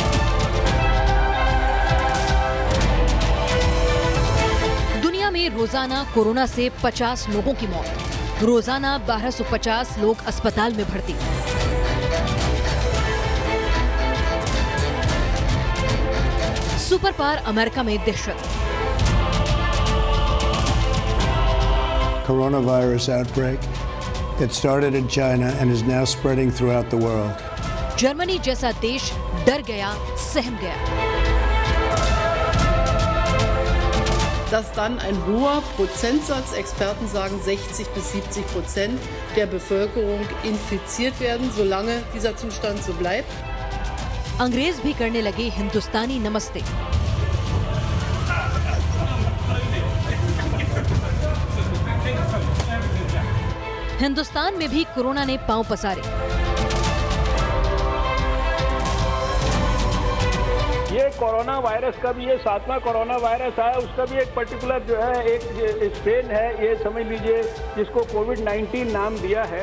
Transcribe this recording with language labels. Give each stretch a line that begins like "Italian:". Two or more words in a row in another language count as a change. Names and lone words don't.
Hindi: दुनिया में रोजाना कोरोना से 50 लोगों की मौत, रोजाना 1250 लोग अस्पताल में भर्ती। सुपर पावर अमेरिका में दहशत।
English: Coronavirus outbreak that started in China and is now spreading throughout the world.
Hindi: जर्मनी जैसा देश डर गया, सहम गया।
German: Dass dann ein hoher Prozentsatz, Experten sagen 60 bis 70% der Bevölkerung infiziert werden, solange dieser Zustand so bleibt.
Hindi: अंग्रेज भी करने लगे हिंदुस्तानी नमस्ते। हिंदुस्तान में भी कोरोना ने पांव पसारे। ये कोरोना वायरस का भी ये 7वां कोरोना वायरस आया, उसका भी एक पर्टिकुलर जो है एक स्ट्रेन है, ये समझ लीजिए, जिसको कोविड-19 नाम दिया है।